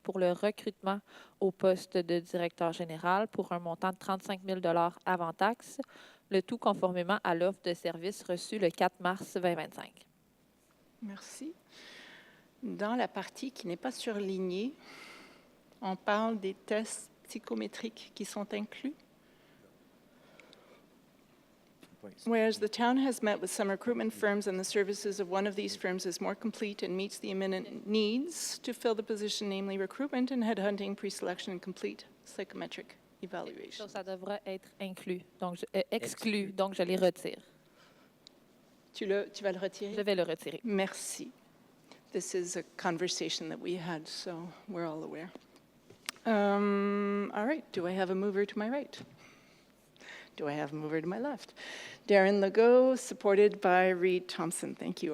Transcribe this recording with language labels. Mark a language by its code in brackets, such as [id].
[fr] pour le recrutement au poste de directeur général pour un montant de 35 000 $ avant taxe, le tout conformément à l'offre de service reçue le 4 mars 2025. Merci. Dans la partie qui n'est pas surlignée, on parle des tests psychométriques qui sont inclus. [en] Whereas the town has met with some recruitment firms and the services of one of these firms is more complete and meets the imminent needs to fill the position, namely recruitment and headhunting, pre-selection and complete psychometric evaluation. [fr] Donc, ça devra être inclus, donc exclu, donc je les retire. Tu vas le retirer? Je vais le retirer. Merci. [en] This is a conversation that we had, so we're all aware. All right, do I have a mover to my right? Do I have a mover to my left? Darren Legault, supported by Reed Thompson. Thank you.